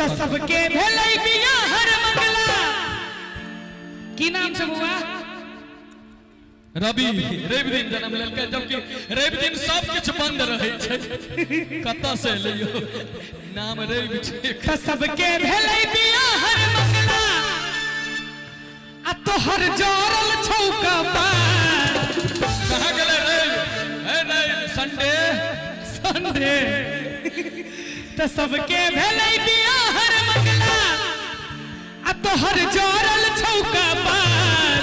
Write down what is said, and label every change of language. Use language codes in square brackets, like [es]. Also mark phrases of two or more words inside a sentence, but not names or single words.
[mai] त सबके भेलै बियाह हर मंगला। की नाम छै बुआ? रवि। रवि दिन जन्म लेलकै, जबकि रवि दिन सब कुछ बंद रहे छै। कत्ता से लियो नाम रवि छै। त सबके भेलै बियाह हर मंगला, आ तोहर जोरल छौका पार। कहाँ गेलै रवि? ए रवि संडे संडे। त सबके भेलै बियाह हर मंगला, आ तोहर जोरल छौका पार।